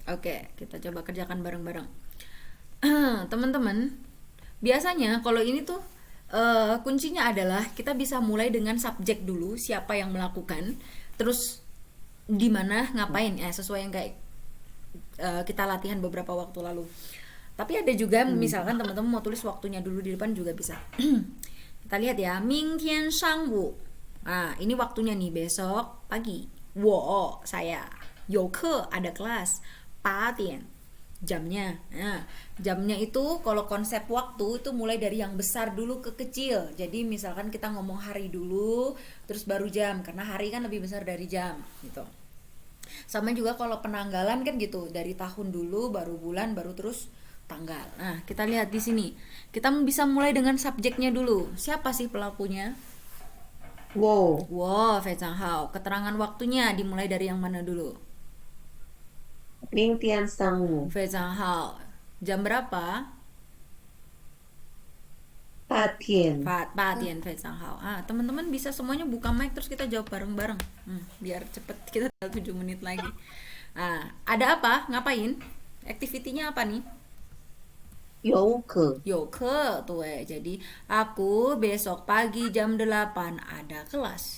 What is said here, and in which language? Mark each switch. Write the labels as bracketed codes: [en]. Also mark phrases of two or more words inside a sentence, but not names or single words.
[id] Oke, kita coba kerjakan bareng-bareng. Teman-teman, biasanya kalau ini tuh kuncinya adalah kita bisa mulai dengan subjek dulu, siapa yang melakukan, terus di mana ngapain ya, sesuai yang kayak kita latihan beberapa waktu lalu. Tapi ada juga misalkan teman-teman mau tulis waktunya dulu di depan juga bisa. Kita lihat ya, [zh] 明天上午. [id] Nah, ini waktunya nih, besok pagi. 我 saya [zh] 有课 [id] ada kelas 8点 jamnya. Nah, jamnya itu kalau konsep waktu itu mulai dari yang besar dulu ke kecil. Jadi misalkan kita ngomong hari dulu terus baru jam, karena hari kan lebih besar dari jam gitu. Sama juga kalau penanggalan kan gitu, dari tahun dulu baru bulan baru terus tanggal. Nah, kita lihat di sini. Kita bisa mulai dengan subjeknya dulu. Siapa sih pelakunya? [zh] Wow, 非常好. [id] Keterangan waktunya dimulai dari yang mana dulu? [zh] 明天上午非常好。 [id] Jam berapa? [zh] 8点。 8点, 非常好. [id] Teman-teman bisa semuanya buka mic terus kita jawab bareng-bareng. Biar cepet, kita tinggal 7 menit lagi. Ada apa? Ngapain? Activity-nya apa nih? [zh] 有课 [id] Yoke, tuh jadi aku besok pagi jam 8 ada kelas.